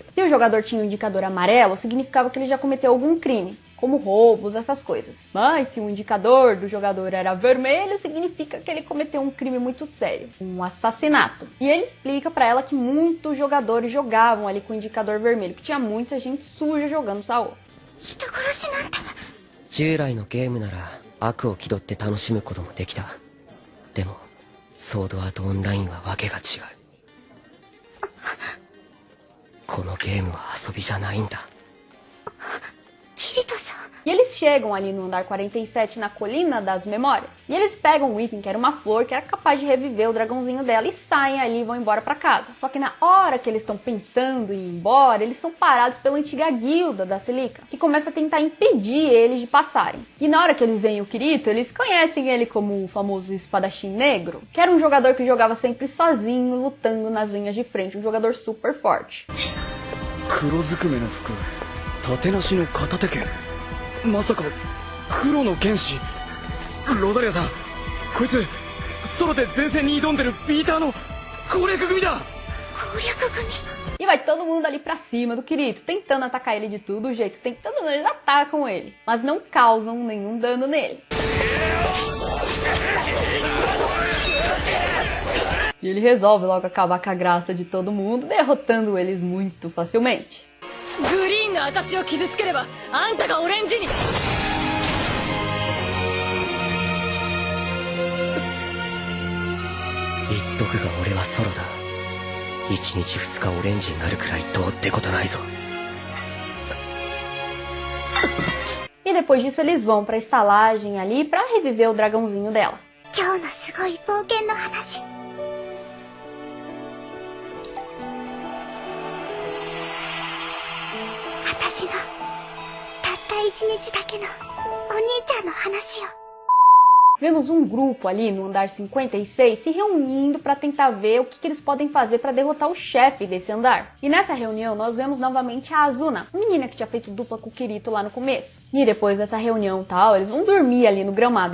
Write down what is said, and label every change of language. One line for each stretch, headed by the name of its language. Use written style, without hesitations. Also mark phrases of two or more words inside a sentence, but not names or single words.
Portuguese: Se o jogador tinha um indicador amarelo, significava que ele já cometeu algum crime, como roubos, essas coisas. Mas se o indicador do jogador era vermelho, significa que ele cometeu um crime muito sério, um assassinato. E ele explica pra ela que muitos jogadores jogavam ali com o indicador vermelho, que tinha muita gente suja jogando Sao.
Japanese: 従来のゲームなら悪を気取って楽しむこともできた。でもソードアートオンラインはわけが違う。このゲームは遊びじゃないんだ。
Portuguese: E eles chegam ali no andar 47, na Colina das Memórias, e eles pegam um item que era uma flor que era capaz de reviver o dragãozinho dela e saem ali e vão embora pra casa. Só que na hora que eles estão pensando em ir embora, eles são parados pela antiga guilda da Celica, que começa a tentar impedir eles de passarem. E na hora que eles veem o Kirito, eles conhecem ele como o famoso espadachim negro, que era um jogador que jogava sempre sozinho, lutando nas linhas de frente, um jogador super forte.
Japanese: 黒ずくめの服、縦なしの片手剣、まさか黒の剣士。ロザリアさん、こいつソロで前線に挑んでるピーターの攻略組だ。攻略組。
Portuguese: E vai todo mundo ali pra cima do Kirito, tentando atacar ele de todo jeito, tentando não, eles atacam ele, mas não causam nenhum dano nele. E ele resolve logo acabar com a graça de todo mundo, derrotando eles muito facilmente.
Japanese: グリーンが私を傷つければあんたがオレンジに。言っとくが俺はソロだ。1日2日オレンジになるくらいどうってことないぞ。
Portuguese: E depois disso eles vão pra estalagem ali pra reviver o dragãozinho dela.
Japanese: 今日のすごい冒険の話。私のたった一日だけのお兄ちゃんの話を。
Portuguese: Vemos um grupo ali no andar 56 se reunindo para tentar ver o que eles podem fazer para derrotar o chefe desse andar. E nessa reunião nós vemos novamente a Azuna, a menina que tinha feito dupla com o Kirito lá no começo. E depois dessa reunião tal, eles vão dormir ali no gramado.